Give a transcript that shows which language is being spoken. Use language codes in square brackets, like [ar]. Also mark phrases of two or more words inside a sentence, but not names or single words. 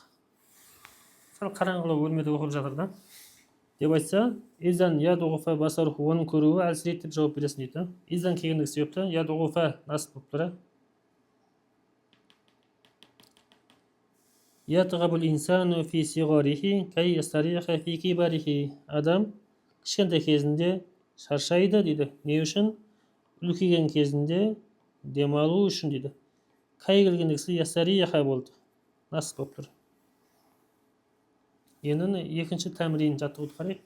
[kk] Сәл қараңғылау бөлмеде оқып жатыр да. Деп айтса, [ar] إذن يضعف بصره. [kk] Оның көруі әлсірейді деп жауап бересің дейді. Изан келгендігі себепті ядуғуфа насып болып тұр. [ar] يتعب الإنسان في صغره كي يستريح في كبره. [kk] Адам кішкентай кезінде шаршайды дейді. Не үшін? Үлкейген кезінде демалу үшін дейді. Кай келгендігі ястариха болды. Насып болып тұр. Енді екінші тәмрин жаттығуды қарайық.